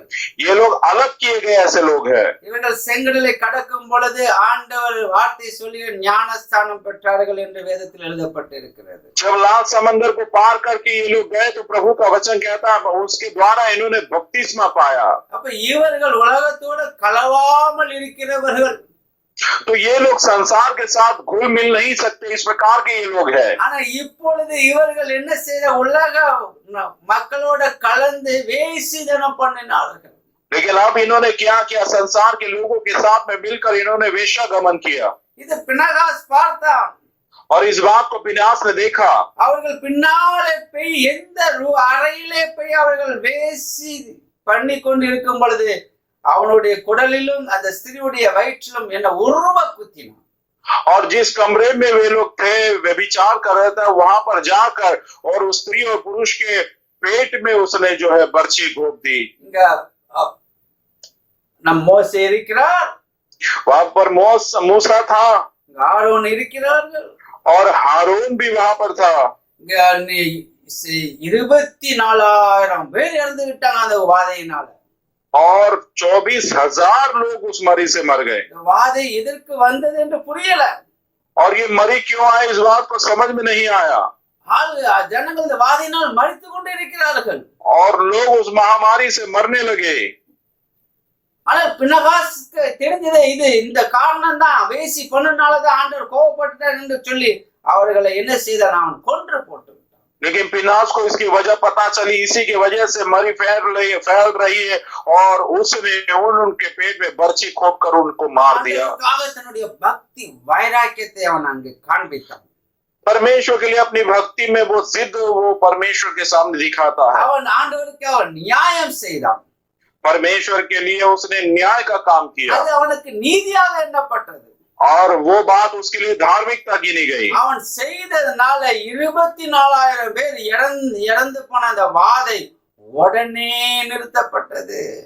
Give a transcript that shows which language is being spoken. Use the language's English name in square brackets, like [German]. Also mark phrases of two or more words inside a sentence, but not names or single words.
[Hindi] ये लोग अलग किए गए ऐसे लोग हैं। [Tamil] இவர்கள் செங்கடலை கடக்கும் பொழுது ஆண்டவர் வார்த்தை சொல்லி ஞானஸ்தானம் பெற்றார்கள் என்று வேதத்தில் எழுதப்பட்டிருக்கிறது. [Hindi] जब लाल समंदर को पार करके ये लोग गए तो प्रभु का वचन कहता है उसके द्वारा इन्होंने बपतिस्मा पाया। [Tamil] அப்ப இவர்கள் உலகத்தோடு கலவாமல் இருக்கிறவர்கள். [Hindi] तो ये लोग संसार के साथ घुल मिल नहीं सकते, इस प्रकार के ये लोग हैं। [Tamil] ஆனா இப்பொழுது இவர்கள் என்ன செய்த உலக மக்களோட கலந்து வேசித்தனம் பண்ணினார்கள். [Hindi] लेकिन अब इन्होंने क्या किया, संसार के लोगों के साथ में मिलकर इन्होंने वेश्यागमन किया। [Tamil] இது பினகாஸ் பார்த்தான். [Hindi] और इस बात को पिनास ने देखा। [Tamil] அவர்கள் பின்னாலே போய் எந்த அறையிலே போய் அவர்கள் வேசி பண்ணி கொண்டிருக்கும் பொழுது அவனுடைய குடலிலும் அந்த ஸ்திரீயுடைய வயிற்றிலும் என்ன உருவ குத்தினான். [Hindi] और जिस कमरे में वे लोग थे व्यभिचार कर रहे थे वहां पर जाकर और उस स्त्री और पुरुष के पेट में उसने जो है बर्छी घोंप दी। [Tamil] இங்க நம் மோசே இருக்கிறார், [Hindi] वहां पर मूसा था, [Tamil] ஆரோன் இருக்கிறார்கள், [Hindi] और हारून भी वहां पर था। [Tamil] 24,000 பேர் இறந்து விட்டாங்க அந்த வாதையினால. [Hindi] और 24,000 लोग उस मरी से मर गए। [Tamil] வாதை எதற்கு வந்தது என்று புரியல. [Hindi] और ये मरी क्यों आए इस बात को समझ में नहीं आया। [Tamil] ஜனங்கள் இந்த வாதையினால் மரித்து கொண்டு இருக்கிறார்கள் [Hindi] और लोग उस महामारी से मरने लगे। [Tamil] ஆனா பினகாஸ்க்கு தெரிஞ்சதே இது இந்த காரணம் தான், வேசி பொண்ணுனாலதான் ஆண்டவர் கோபப்பட்டார் என்று சொல்லி அவர்களை என்ன செய்தார், அவன் கொன்று போட்டு. [Hindi] लेकिन पिनास को इसकी वजह पता चली, इसी की वजह से मरी फैल रही है और उसने उनके पेट में बर्छी खोप कर उनको मार दिया। [Tamil] தன்னுடைய பக்தி வைராக்கியத்தை அவன் அங்கே காண்பித்தான். [Hindi] परमेश्वर के लिए अपनी भक्ति में वो जिद वो परमेश्वर के सामने दिखाता है। [Tamil] அவன் ஆண்டவருக்கு அவன் நியாயம் செய்தான். [Hindi] परमेश्वर के लिए उसने न्याय का काम किया। [Tamil] அது அவனுக்கு நீதியாக எண்ணப்பட்டது. [Hindi] और वो बात उसके लिए धार्मिकता गिनी गई। [Tamil] அவன் செய்ததனால 24,000 பேர் இறந்து போன அந்த வாதை உடனே நிறுத்தப்பட்டது.